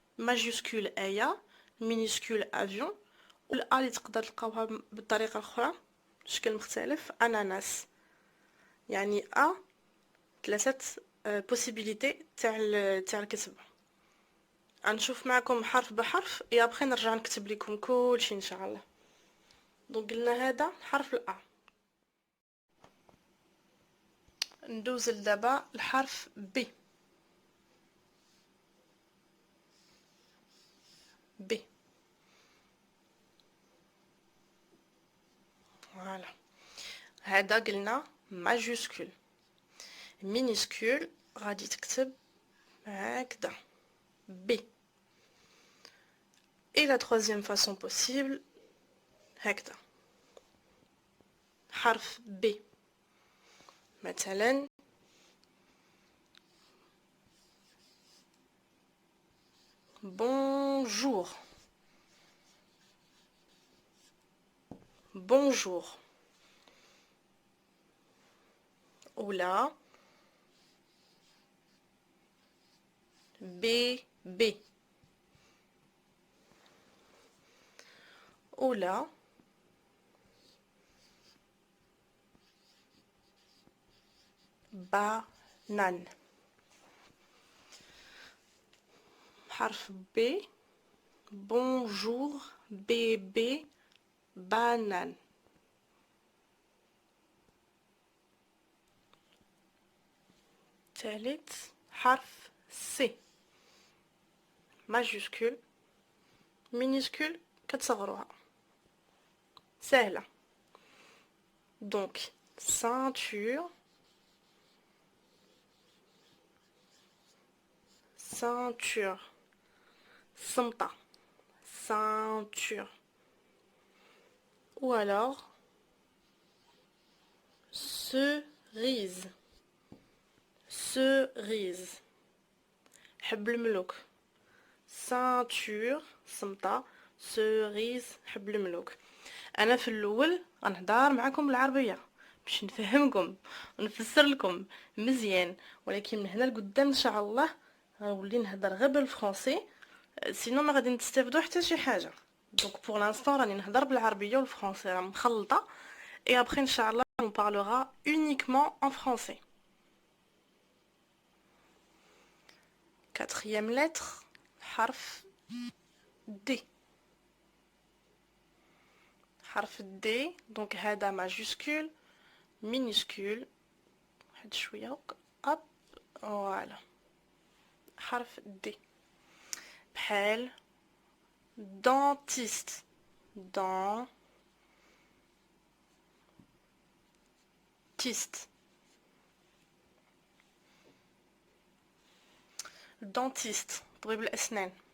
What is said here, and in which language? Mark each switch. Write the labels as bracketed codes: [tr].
[fr] majuscule ايا، minuscule avion. [ar] والأ اللي تقدر تلقاوها بالطريقه الاخرى بشكل مختلف اناناس. يعني ثلاثه بوسيبيليتي تاع الكتابه. غنشوف معكم حرف بحرف يا بخي نرجع نكتب لكم كلشي ان شاء الله. دونك قلنا هذا حرف الأ. ندوز لدابا الحرف ب. ب فوالا. هذا قلنا ماجوسكول. مينيسكول غادي تكتب هكذا ب. [fr] et la troisième façon possible [ar] هكذا حرف ب. مثلا bonjour. [fr] bonjour. [ar] ولا bébé. ولا banane. حرف ب bonjour bébé banane. ثالث حرف C majuscule. minuscule كتصغروها سهلة. [fr] donc ceinture ceinture [ar] صمتة [fr] ceinture ou alors cerise cerise [ar] حب الملوك [fr] ceinture صمتة cerise حب الملوك. [ar] انا في الاول غنهضر معكم بالعربيه باش نفهمكم ونفسر لكم مزيان، ولكن من هنا لقدام ان شاء الله غنولي نهضر غير بالفرنسي، سينو ما غادي نستافدوا حتى شي حاجه. دونك بور لانستون راني نهضر بالعربيه والفرنسي راه مخلطه، اي ابري ان شاء الله [fr] on parlera uniquement en français. Quatrième lettre حرف D. [ar] حرف D دونك هذا ماجوسكول minuscule واحد شويه هكا اب فوالا حرف D بحال dentiste dentiste dentiste طبيب الأسنان.